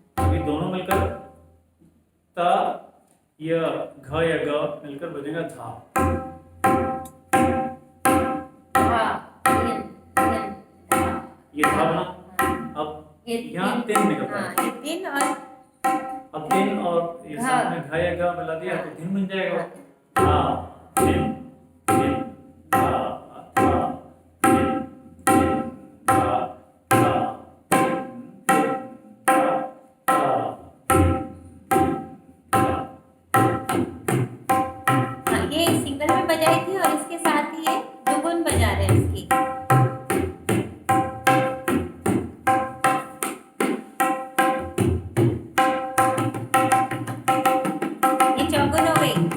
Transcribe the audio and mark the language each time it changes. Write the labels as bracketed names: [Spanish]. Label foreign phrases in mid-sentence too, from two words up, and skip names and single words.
[Hindi] अभी दोनों मिलकर ता या घ या ग मिलकर बजेगा धा। ये धा बना। अब यहाँ तीन निकलता है, ये तीन, और अब तीन और ये साथ में घ या ग मिला दिया तो धीन बन जाएगा। धा धीन धीन धा धा धीन धीन धा धा ये सिंगल में बजाई थी और इसके साथ ही ये दुगुन बजा रहे हैं इसकी। ये चौगुन हो गई।